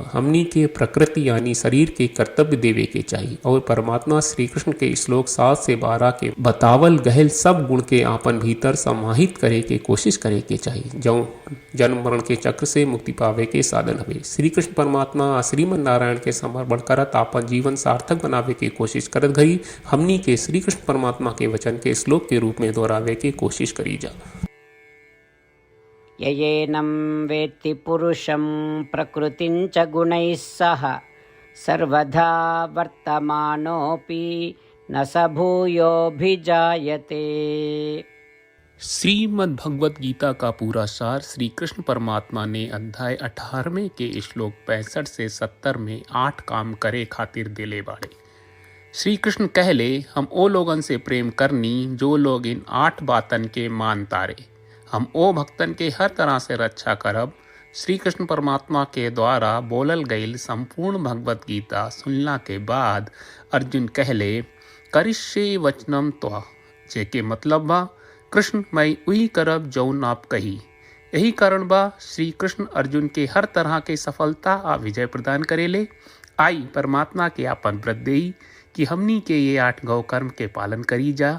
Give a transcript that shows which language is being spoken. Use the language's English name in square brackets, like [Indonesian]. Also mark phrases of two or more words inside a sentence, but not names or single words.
[Bhojpuri] हमनी के प्रकृति यानी शरीर के कर्तव्य देवे के चाहिए और परमात्मा श्री कृष्ण के श्लोक 7 से 12 के बतावल गहल सब गुण के आपन भीतर समाहित करे के कोशिश करे के चाहिए, जो जन्म मरण के चक्र से मुक्ति पावे के साधन हवे। श्री कृष्ण परमात्मा श्रीमन नारायण के समर्पण करत आपन जीवन सार्थक बनावे के कोशिश करत घड़ी हमनी के श्री कृष्ण परमात्मा के वचन के श्लोक के रूप में दोहरावे के कोशिश करी जा। [Sanskrit] ययेनं वेत्ति पुरुषं प्रकृतिञ्च गुणैः सह सर्वधा वर्तमानोऽपि न स भूयोऽभिजायते। [Bhojpuri] श्रीमद् भगवत गीता का पूरा सार श्री कृष्ण परमात्मा ने अध्याय 18वें के श्लोक 65 से 70 में 8 काम करे खातिर देले बाड़े। श्री कृष्ण कहले, हम ओ लोगन से प्रेम करनी जो लोग इन 8 बातन के मान तारे। हम ओ भक्तन के हर तरह से रक्षा करब। श्री कृष्ण परमात्मा के द्वारा बोलल गईल संपूर्ण भगवत गीता सुनला के बाद अर्जुन कहले, [Sanskrit] करिष्ये वचनम त्वा, [Bhojpuri] जेके मतलब बा कृष्ण मैं वही करब जौन आप कही। यही कारण बा श्री कृष्ण अर्जुन के हर तरह के सफलता आ विजय प्रदान करेले। आई परमात्मा के आपन व्रत देई कि हमनी के ये 8 गौ कर्म के पालन करी जा।